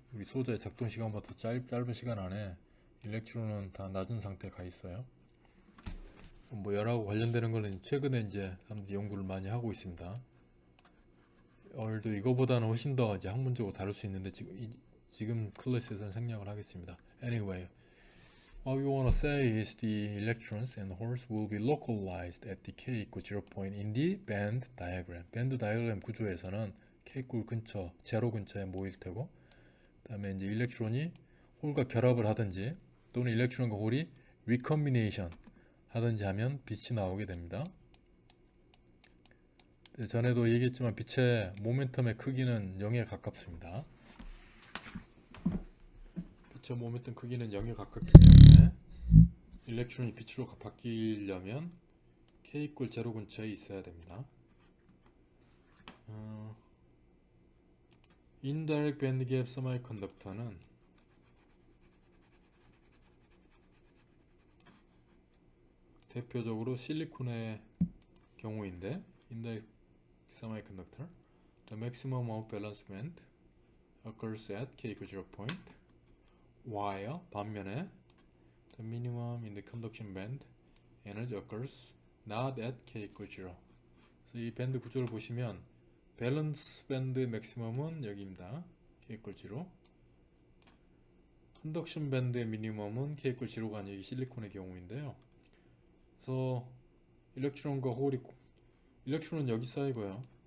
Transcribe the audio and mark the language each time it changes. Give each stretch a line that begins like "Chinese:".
Korean: 우리 소자의 작동 시간보다 짧은 시간 안에 일렉트론은 다 낮은 상태에 가 있어요. 뭐 열하고 관련되는 거는 최근에 이제 연구를 많이 하고 있습니다. 오늘도 이거보다는 훨씬 더 이제 학문적으로 다룰 수 있는데 지금 클래스에서는 생략을 하겠습니다.
English: Anyway, what we want to say is the electrons and holes will be localized at the k equals 0 point in the band diagram.
Korean: 밴드 다이어그램 구조에서는 k 꼴 근처, 제로 근처에 모일 테고, 그 다음에 이제 일렉트론이 홀과 결합을 하든지 또는 일렉트론과 홀이 리컴비네이션 하든지 하면 빛이 나오게 됩니다. 전에도 얘기했지만 빛의 모멘텀의 크기는 0에 가깝습니다. 빛의 모멘텀 크기는 0에 가깝기 때문에 일렉트론이 빛으로 바뀌려면 K 이퀄 0 근처에 있어야 됩니다. 인다이렉트 밴드 갭 세미컨덕터는 대표적으로 실리콘의 경우인데
English: indirect semiconductor, the maximum of valence band occurs at k equals 0 point, while
Korean: 반면에
English: the minimum in the conduction band energy occurs not at k equals 0.
Korean: 그래서 이 밴드 구조를 보시면 밸런스 밴드의 맥시멈은 여기입니다.
English: k equals 0.
Korean: 컨덕션 밴드의 미니멈은
English: k equals 0
Korean: 가 아니라 이 실리콘의 경우인데요. 그래서 일렉트론과 홀이 일렉트론은 여기 쌓이고요.